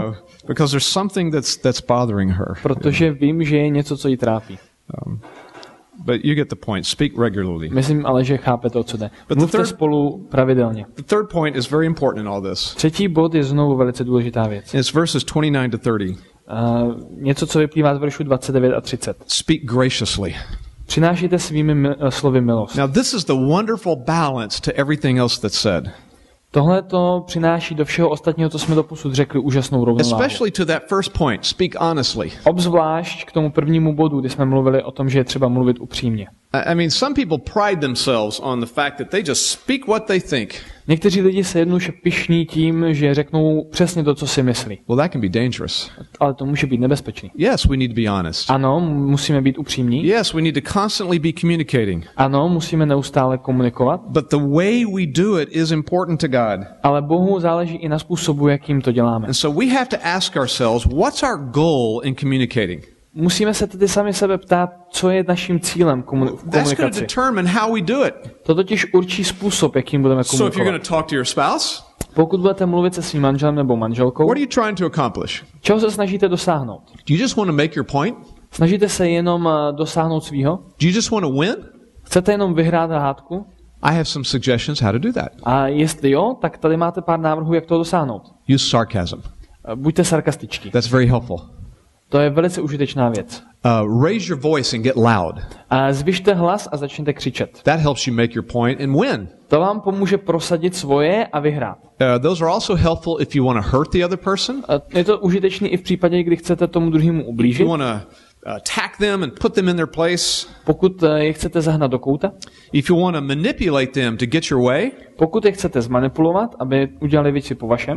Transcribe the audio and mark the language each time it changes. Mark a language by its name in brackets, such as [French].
[English] know, because there's something that's bothering her. [Czech] protože vím, že je něco, co jí trápí. [English] But you get the point. Speak regularly. [Czech] Myslím ale, že chápete, o co jde. [English] But [Czech] Mluvte spolu pravidelně. [English] The third point is very important in all this. [Czech] Třetí bod je znovu velice důležitá věc. [English] It's verses 29 to 30. [Czech] Něco, co vyplývá z veršů 29 a 30. [English] Speak graciously. [Czech] Přinášíte svými slovy milost. [English] Now, this is the wonderful balance to everything else that's said. [Czech] Tohle to přináší do všeho ostatního, co jsme doposud řekli, úžasnou rovnováhu. [English] Especially to that first point. Speak honestly. [Czech] Obzvlášť k tomu prvnímu bodu, kdy jsme mluvili o tom, že je třeba mluvit upřímně. [English] I mean, some people pride themselves on the fact that they just speak what they think. [Czech] Někteří lidi se jednoduše pyšní tím, že řeknou přesně to, co si myslí. [English] Well, that can be dangerous. [Czech] Ale to může být nebezpečný. [English] Yes, we need to be honest. [Czech] Ano, musíme být upřímní. [English] Yes, we need to constantly be communicating. [Czech] Ano, musíme neustále komunikovat. [English] But the way we do it is important to God. [Czech] Ale Bohu záleží i na způsobu, jakým to děláme. [English] And so we have to ask ourselves, what's our goal in communicating? [Czech] Musíme se tedy sami sebe ptát, co je naším cílem v [English] That's going to [Czech] komunikaci. [English] determine how we do it. [Czech] To totiž určí způsob, jakým budeme [English] So if you're going to talk to your spouse, [Czech] Pokud budete mluvit se svým manželem nebo manželkou, [English] what are you trying to accomplish? [Czech] čeho se snažíte dosáhnout? [English] Do you just want to make your point? [Czech] Snažíte se jenom dosáhnout svýho? [English] Do you just want to win? [Czech] Chcete jenom vyhrát hádku? [English] I have some suggestions how to do that. [Czech] A jestli jo, tak tady máte pár návrhů, jak to dosáhnout. [English] Use sarcasm. [Czech] Buďte sarkastičtí. [English] That's very helpful. [Czech] To je velice užitečná věc. [English] Raise your voice and get loud. [Czech] A zvyšte hlas a začněte křičet. [English] That helps you make your point and win. [Czech] To vám pomůže prosadit svoje a vyhrát. [English] Those are also helpful if you want to hurt the other person. [Czech] Je to užitečný i v případě, kdy chcete tomu druhému [English] If [Czech] ublížit. [English] you want to attack them and put them in their place. [Czech] Pokud je chcete zahnat do kouta. [English] If you want to manipulate them to get your way. [Czech] Pokud je chcete zmanipulovat, aby udělali věci po vašem.